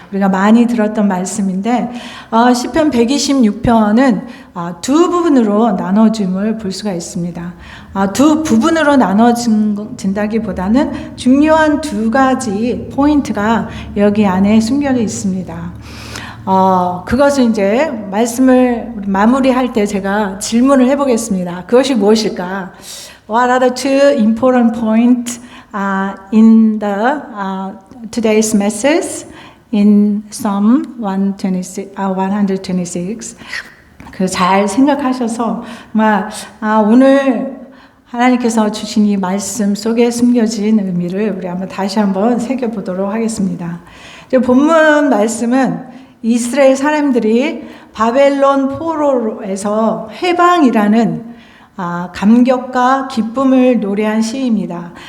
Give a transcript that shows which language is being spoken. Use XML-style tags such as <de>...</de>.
<ko>우리가 많이 들었던 말씀인데 시편 126편은 두 부분으로 나눠짐을 볼 수가 있습니다. 두 부분으로 나눠진다기보다는 중요한 두 가지 포인트가 여기 안에 숨겨져 있습니다. 그것을 이제 말씀을 마무리할 때 제가 질문을 해보겠습니다. 그것이 무엇일까?</ko> <en>What are the two important points in the today's message in Psalm 126?</en> <ko>잘 생각하셔서 오늘 하나님께서 주신 이 말씀 속에 숨겨진 의미를 우리 다시 한번 새겨보도록 하겠습니다. 본문 말씀은 이스라엘 사람들이 바벨론 포로에서 해방이라는 감격과 기쁨을 노래한 시입니다.</ko>